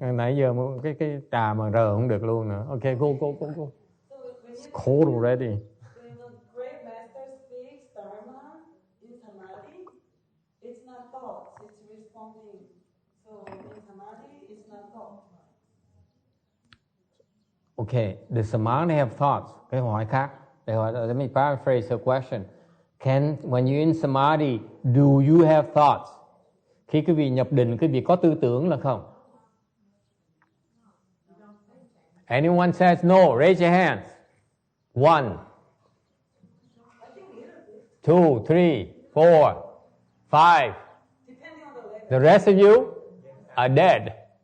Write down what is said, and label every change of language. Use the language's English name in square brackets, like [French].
[Vietnamese] Nãy giờ cái trà mà rờ không được luôn nữa. [English] Okay, go. It's cold already. When the great master speaks dharma in samadhi, it's not thoughts, it's responding. So in samadhi, it's not thoughts. Okay, does samadhi have thoughts? [Vietnamese] Cái hỏi khác. [English] Let me paraphrase your question. When you're in samadhi, do you have thoughts? [Vietnamese] Khi quý vị nhập định, quý vị có tư tưởng là không? [English] Anyone says no, raise your hands. 1, 2, 3, 4, 5. The rest of you are dead.